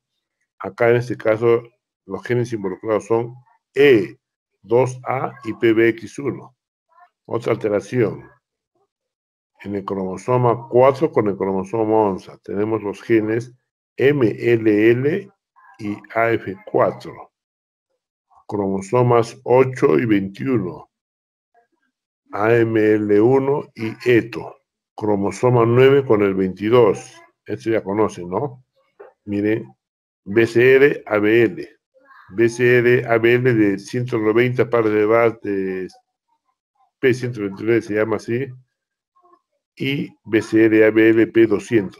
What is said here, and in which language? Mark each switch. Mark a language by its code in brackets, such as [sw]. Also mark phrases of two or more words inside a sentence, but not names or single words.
[es] Acá en este caso los genes involucrados son E2A y PBX1. Otra alteración. En el cromosoma 4 con el cromosoma 11 tenemos los genes MLL y AF4. Cromosomas 8 y 21. AML1 y ETO. Cromosoma 9 con el 22. Esto ya conocen, ¿no? Miren, BCR, ABL. BCR, ABL de 190 pares de base de P129 se llama así. Y BCR, ABL, P200.